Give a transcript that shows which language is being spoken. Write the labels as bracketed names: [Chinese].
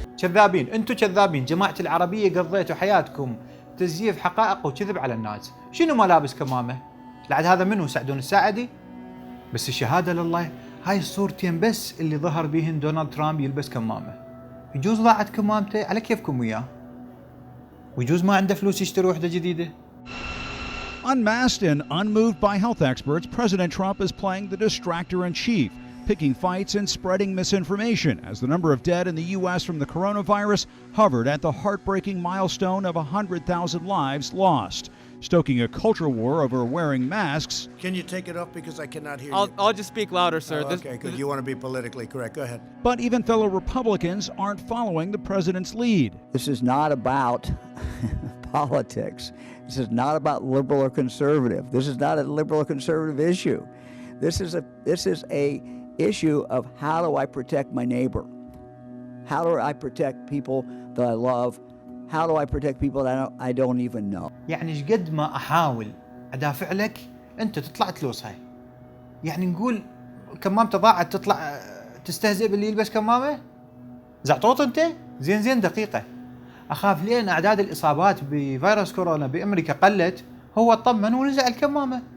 [Arabic] كذابين، أنتم كذابين، جماعة العربية قضيتوا حياتكم تزييف حقائق وكذب على الناس. شنو ما لابس كمامة؟ لعد هذا منو سعدون الساعدي؟ بس الشهادة لله، هاي الصورتين بس اللي ظهر بيهن دونالد ترامب يلبس كمامة. يجوز ضاعت كمامته على كيفكم وياه، ويجوز ما عنده فلوس يشتري وحدة جديدة. [English] Unmasked and unmoved by health experts, President Trump is playing the distractor-in-chief, picking fights and spreading misinformation as the number of dead in the U.S. from the coronavirus hovered at the heartbreaking milestone of 100,000 lives lost, stoking a culture war over wearing masks. Can you take it up because I cannot hear you? I'll just speak louder, sir. Oh, okay, good. You want to be politically correct. Go ahead. But even fellow Republicans aren't following the president's lead. This is not about politics. This is not about liberal or conservative. This is not a liberal or conservative issue. This is a issue of how do I protect my neighbor? How do I protect people that I love? How do I protect people that I don't even know? [Arabic] يعني ايش قد ما احاول ادافع لك انت تطلع تلوصها. يعني نقول كمامته ضاعت تطلع تستهزئ باللي يلبس كمامه؟ زعطوط انت؟ زين دقيقة. اخاف لين اعداد الاصابات بفيروس كورونا بامريكا قلت، هو اطمن ونزع الكمامة.